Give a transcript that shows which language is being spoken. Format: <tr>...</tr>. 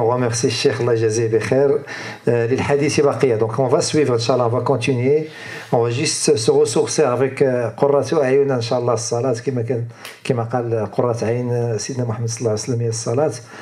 <fr>On remercie</fr> <ar>الشيخ الله يجزيه بخير. للحديث بقية.</ar> <fr>Donc on va suivre Inch'Allah, on va continuer. On va juste se ressourcer avec</fr> <ar>قرة أعين إن شاء الله الصلاة كما قال قرة عين سيدنا محمد صلى الله عليه وسلم هي الصلاة.</ar>